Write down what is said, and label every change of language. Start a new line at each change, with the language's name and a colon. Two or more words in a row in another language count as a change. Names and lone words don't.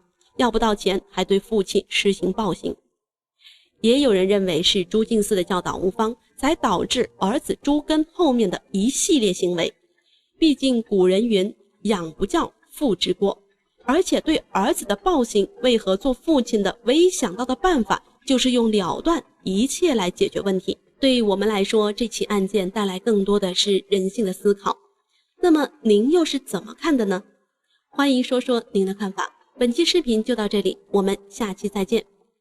Chinese: 要不到錢還對父親施行暴行。也有人認為是朱敬嗣的教導無方，才導致兒子朱根後面的一系列行為。畢竟古人云，養不教，父之過。而且對兒子的暴行，為何做父親的唯一想到的辦法就是用了斷一切來解決問題？對於我們來說，這起案件帶來更多的是人性的思考。那麼您又是怎麼看的呢？歡迎說說您的看法。本期視頻就到這裡，我們下期再見。